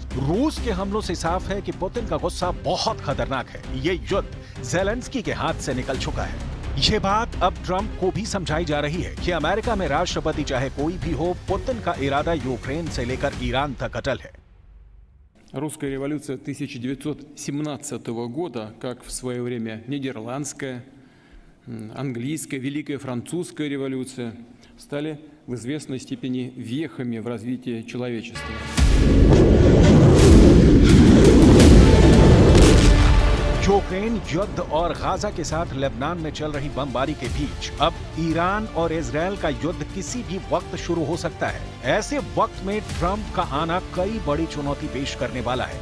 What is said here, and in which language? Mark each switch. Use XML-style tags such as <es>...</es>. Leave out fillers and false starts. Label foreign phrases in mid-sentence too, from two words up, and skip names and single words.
<hi>रूस के हमलों से साफ है कि पुतिन का गुस्सा बहुत खतरनाक है। ये युद्ध ज़ेलेंस्की के हाथ से निकल चुका है। ये बात अब ट्रंप को भी समझाई जा रही है कि अमेरिका में राष्ट्रपति चाहे कोई भी हो, पुतिन का इरादा यूक्रेन से लेकर ईरान तक अटल है।</hi> <ru>Русская революция 1917 года, как в свое время нидерландская, английская, Великая Французская революция, стали в известной степени вехами в развитии человечества.</ru> <hi>यूक्रेन युद्ध और गाजा के साथ लेबनान में चल रही बमबारी के बीच अब ईरान और इजरायल का युद्ध किसी भी वक्त शुरू हो सकता है। ऐसे वक्त में ट्रंप का आना कई बड़ी चुनौती पेश करने वाला है।</hi>